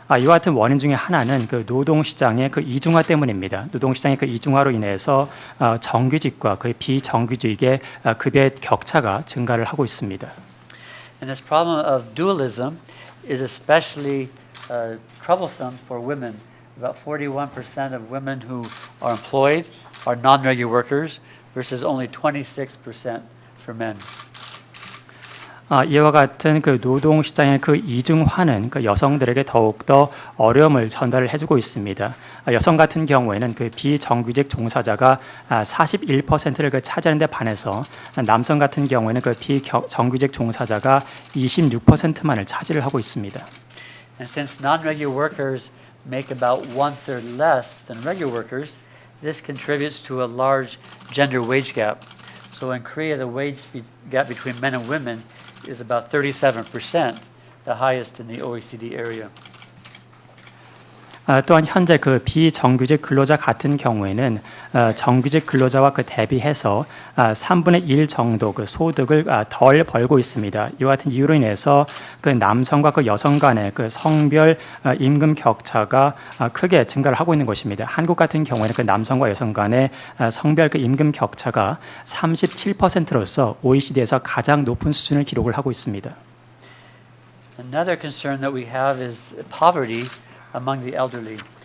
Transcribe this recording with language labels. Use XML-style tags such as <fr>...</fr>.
<ko>이와 같은 원인 중에 하나는 그 노동 시장의 그 이중화 때문입니다. 노동 시장의 그 이중화로 인해서 정규직과 그 비정규직의 급여의 격차가 증가를 하고 있습니다.</ko> <en>And this problem of dualism is especially troublesome for women. About 41% of women who are employed are non-regular workers versus only 26% for men.</en> <ko>이와 같은 그 노동 시장의 그 이중화는 그 여성들에게 더욱 더 어려움을 전달을 해주고 있습니다. 여성 같은 경우에는 그 비정규직 종사자가 41%를 그 차지하는 데 반해서 남성 같은 경우에는 그 비정규직 종사자가 26%만을 차지를 하고 있습니다.</ko> <en>And since non-regular workers make about 1/3 less than regular workers, this contributes to a large gender wage gap. So in Korea, the wage gap between men and women is about 37%, the highest in the OECD area.</en> <ko>또한 현재 그 비정규직 근로자 같은 경우에는 정규직 근로자와 그 대비해서 3분의 1 정도 그 소득을 덜 벌고 있습니다. 이와 같은 이유로 인해서 그 남성과 그 여성 간의 그 성별 임금 격차가 크게 증가를 하고 있는 것입니다. 한국 같은 경우에는 그 남성과 여성 간의 성별 그 임금 격차가 37%로서 OECD에서 가장 높은 수준을 기록을 하고 있습니다.</ko> <en>Another concern that we have is poverty among the elderly.</en>